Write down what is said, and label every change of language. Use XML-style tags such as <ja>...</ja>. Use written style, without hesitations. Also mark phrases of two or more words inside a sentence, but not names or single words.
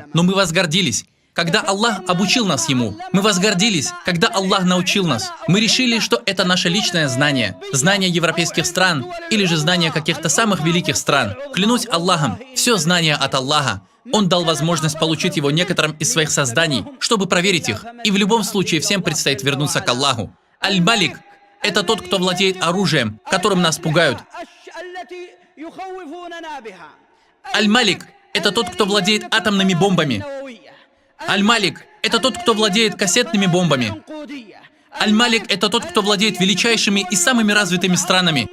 <ru>Но мы возгордились, когда Аллах обучил нас Ему. Мы возгордились, когда Аллах научил нас. Мы решили, что это наше личное знание. Знание европейских стран или же знание каких-то самых великих стран. Клянусь Аллахом, все знание от Аллаха. Он дал возможность получить его некоторым из своих созданий, чтобы проверить их. И в любом случае всем предстоит вернуться к Аллаху. Аль-Малик — это тот, кто владеет оружием, которым нас пугают. Аль-Малик — это тот, кто владеет атомными бомбами. Аль-Малик — это тот, кто владеет кассетными бомбами. Аль-Малик — это тот, кто владеет величайшими и самыми развитыми странами.</ru>